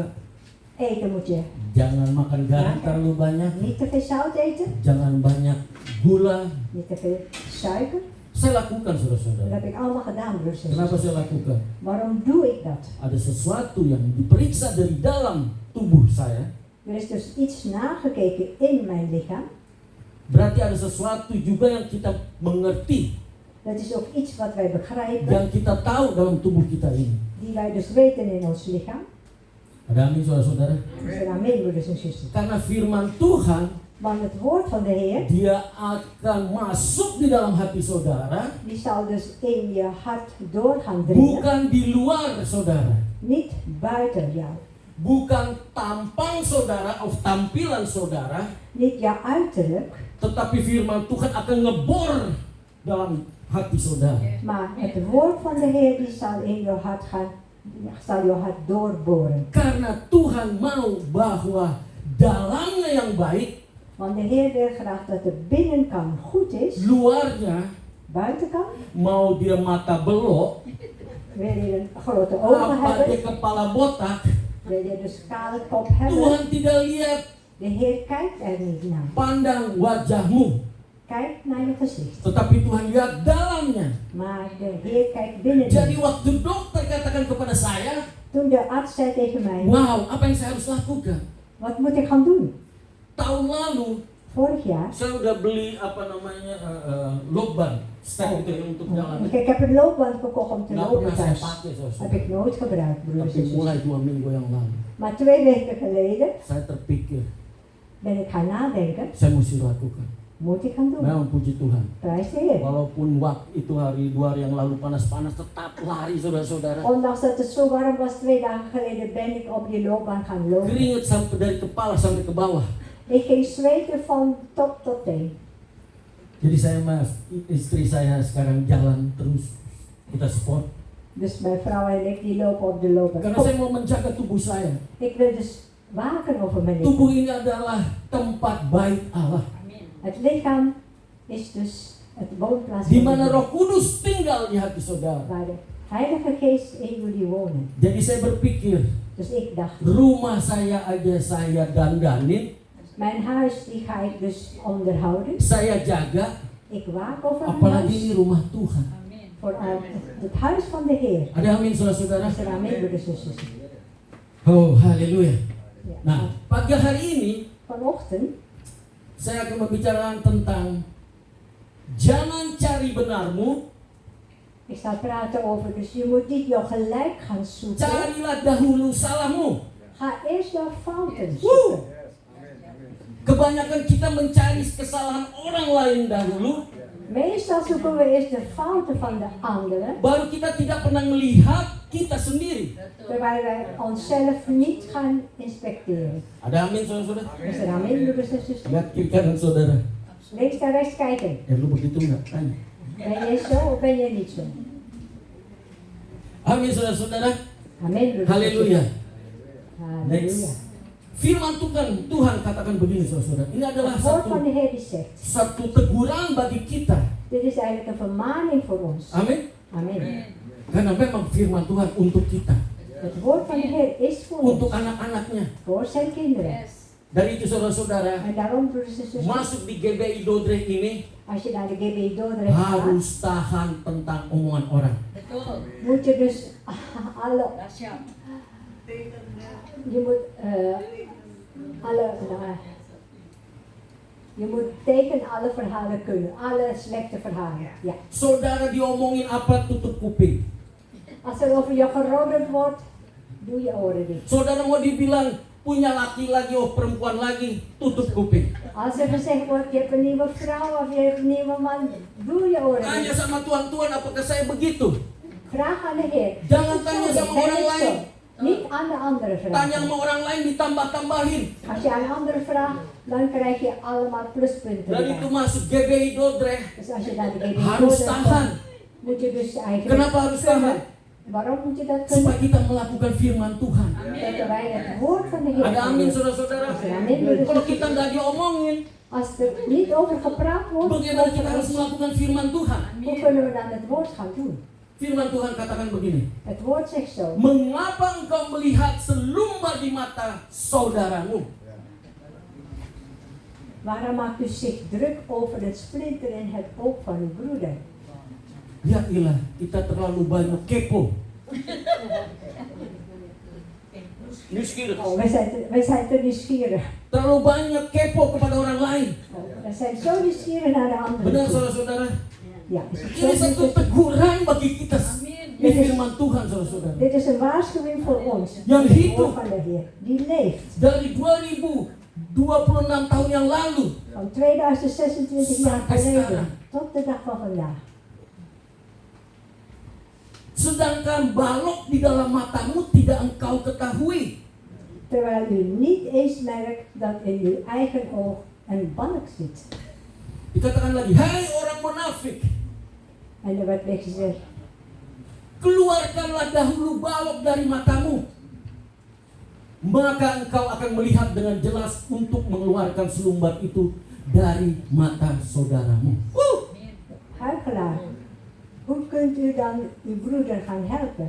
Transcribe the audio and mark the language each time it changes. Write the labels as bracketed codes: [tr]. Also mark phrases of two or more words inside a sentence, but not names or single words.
[nl] Eten moet je [id] jangan makan garam terlalu banyak, [nl] niet te veel zout eten, [id] jangan banyak gula. [nl] niet te veel suiker. [id] Saya lakukan, [nl] Dat [id] saudara-saudara. [nl] heb ik allemaal gedaan, broers en [id] Kenapa [nl] zusters. [id] saya lakukan? [nl] Waarom doe ik dat? [id] Ada sesuatu yang diperiksa dari dalam tubuh saya. [nl] Er is dus iets nagekeken in mijn lichaam. [id] Berarti ada sesuatu juga yang kita mengerti, [nl] Dat is ook iets wat wij begrijpen, [id] yang kita tahu dalam tubuh kita ini. [nl] die wij dus weten in ons lichaam. [id] Ada amin, saudara-saudara? [nl] Dus amen, broeders en zusters. [id] Karena firman Tuhan, [nl] Want het woord van de Heer, [id] dia akan masuk di dalam hati saudara, [nl] die zal dus in je hart door gaan dringen. [id] bukan di luar saudara. [nl] Niet buiten jou. [id] Bukan tampang saudara of tampilan saudara, [nl] Niet jouw uiterlijk, [id] tetapi firman Tuhan akan ngebor dalam hati saudara. [nl] maar het woord van de Heer die zal in je hart gaan, zal je hart doorboren. [id] Karena Tuhan mau bahwa dalamnya yang baik, [nl] Want de Heer wil graag dat de binnenkant goed is, [id] luarnya [nl] buitenkant [id] mau dia mata belok, [nl] wil je een grote ogen [id] apa dia [nl] hebben, [id] kepala botak, [nl] wil je dus kale kop hebben. [id] Tuhan tidak lihat, [nl] De Heer kijkt er niet naar. [id] pandang wajahmu, [nl] Kijk naar je gezicht. [id] tetapi Tuhan lihat dalamnya. [nl] Maar de Heer kijkt binnen. [id] Jadi waktu dokter katakan kepada saya, [nl] Toen de arts zei tegen mij, [id] wow, apa yang saya harus lakukan? [nl] wat moet ik gaan doen? [id] Tahun lalu [nl] Vorig jaar, [id] saya udah beli loban stek itu ya, untuk jalan. [nl] ik heb een loopband gekocht om te [id] Nggak [nl] lopen [id] pernah saya [nl] thuis. [id] pakai, [nl] Heb [id] saudara. [nl] ik nooit gebruikt, broers [id] Tapi [nl] en [id] mulai [nl] zusters. [id] 2 minggu yang lalu, [nl] Maar 2 weken geleden [id] saya terpikir, [nl] ben ik gaan nadenken, [id] saya mesti lakukan. [nl] moet ik gaan doen? [id] Memang puji Tuhan. [nl] Prijs de Heer. [id] Walaupun waktu itu hari 2 hari yang lalu panas-panas, tetap lari saudara-saudara. [nl] Ondanks dat het zo warm was 2 dagen geleden, ben ik op die loopbaan gaan lopen. [id] Keringet sampai dari kepala sampai ke bawah. [nl] Ik ging zweten van top tot teen. [id] Jadi saya sama istri saya sekarang jalan terus, kita sport. [nl] Dus mijn vrouw en ik die lopen op de loopbaan. [id] Karena saya mau menjaga tubuh saya. [nl] Ik wil dus waken over mijn lichaam. [id] Tubuh ini adalah tempat baik Allah, [nl] Het lichaam is dus het woonplaats [id] di [nl] van [id] mana [nl] de [id] Roh Kudus tinggal di hati saudara. [nl] waar de Heilige Geest in jullie wonen. [id] Jadi saya berpikir, [nl] Dus ik dacht, [id] rumah saya aja saya dandanin, [nl] Mijn huis die ga ik dus onderhouden. [id] Saya jaga, [nl] Ik waak over mijn [id] apalagi [nl] huis. [id] ini rumah Tuhan. [nl] Vooral het huis van de Heer. [id] Ada amin saudara-saudara? [nl] Is er aan mee, broeders en zusters? [id] Oh, haleluya. [nl] Ja. [id] Nah, pagi hari ini [nl] Vanochtend [id] saya akan membicarakan tentang jangan cari benarmu, [nl] ik sta praten over, dus je moet niet jouw gelijk gaan zoeken. [id] carilah dahulu salahmu. [nl] Ga eerst jouw fouten Woo! zoeken. [id] Kebanyakan kita mencari kesalahan orang lain dahulu, [nl] Meestal zoeken we eerst de fouten van de anderen, [id] baru kita tidak pernah melihat kita sendiri. [nl] terwijl wij onszelf niet gaan inspecteren. [id] Ada amin saudara-saudara? [nl] Is er aan mee, broeders en zusters? [id] Lihat kiri kanan saudara. [nl] Links naar rechts kijken. [id] Lu begitu nggak? Tanya. [nl] Ben jij zo of ben jij niet zo? [id] Amin saudara-saudara. [nl] Amen, broeders en [id] Haleluya. [nl] zusters. Halleluja. [id] Firman Tuhan katakan begini saudara-saudara. Ini adalah [nl] Het woord van de Heer die zegt, [id] satu teguran bagi kita. [nl] dit is eigenlijk een vermaning voor ons. [id] Amin. [nl] Amen. [id] Karena memang firman Tuhan untuk kita, [nl] Het woord van de Heer is voor [id] untuk [nl] ons, [id] anak-anaknya. [nl] voor zijn kinderen. [id] Dari itu saudara-saudara, [nl] En daarom, broeders en zusters, [id] masuk di GBI Dordrecht ini [nl] als je naar de GBI Dordrecht gaat, [id] harus tahan tentang omongan orang. [nl] moet je dus alle, je moet je moet tegen alle verhalen kunnen, alle slechte verhalen. Ja. [id] Saudara diomongin apa, tutup kuping. [nl] Als er over je geroddeld wordt, doe je oren dicht. [id] Saudara mau dibilang punya laki lagi, oh perempuan lagi, tutup kuping. [nl] Als er gezegd wordt, je hebt een nieuwe vrouw of je hebt een nieuwe man, doe je oren [id] Tanya [nl] dicht. [id] sama Tuhan, apakah saya begitu? [nl] Vraag aan de Heer. [id] Jangan [nl] Is het [id] tanya [nl] zo? [id] sama [nl] Ben [id] orang [nl] ik [id] lain. [nl] zo? Niet aan de andere [id] Tanya [nl] vragen. [id] sama orang lain ditambah-tambahin. [nl] Als je aan anderen vraagt, dan krijg je allemaal pluspunten. [id] Dan itu masuk GBI Dordrecht, [nl] Dus als je naar de GBI [id] harus [nl] Dordrecht [id] tahan. [nl] komt, moet je dus eigenlijk [id] Kenapa harus tahan? [nl] Waarom moet je dat [id] Supaya [nl] kunnen? [id] kita melakukan firman Tuhan. [nl] Dat wij het woord van de Heer [id] Ada amin [nl] doen. [id] saudara-saudara. Amin. Kalau kita nggak diomongin, [nl] Als er niet over gepraat wordt, [id] bagaimana kita harus melakukan firman Tuhan? [nl] hoe kunnen we dan het woord gaan doen? [id] Firman Tuhan katakan begini. [nl] Het woord zegt zo. [id] Mengapa engkau melihat selumbar di mata saudaramu? [nl] Waarom maakt u zich druk over het splinter in het oog van uw broeder? [id] Ya ilah, kita terlalu banyak kepo. [nl] Nieuwsgierig. Oh, wij zijn te nieuwsgierig. [id] Terlalu banyak kepo kepada orang lain. [nl] Oh, we zijn zo nieuwsgierig naar de anderen. [id] Benar [nl] toe. [id] saudara-saudara? [nl] Ja, is het [id] Ini [nl] zo? [id] satu teguran bagi kita. Ini firman Tuhan saudara-saudara. [nl] Dit is een waarschuwing voor ons. [id] Yang [nl] Het [id] hidup. [nl] woord van de Heer. Die leeft. [id] Dari 2026 tahun yang lalu [nl] Van 2026 jaar [id] Sampai [nl] geleden [id] sekarang. [nl] tot de dag van vandaag. [id] sedangkan balok di dalam matamu tidak engkau ketahui. [nl] Terwijl u niet eens merkt dat in uw eigen oog een balk zit. [id] Dikatakan lagi, hai orang munafik, [nl] En er werd weer gezegd, [id] keluarkanlah dahulu balok dari matamu, maka engkau akan melihat dengan jelas untuk mengeluarkan selumbar itu dari mata saudaramu. [nl] huichelaar, hoe kunt u dan uw broeder gaan helpen?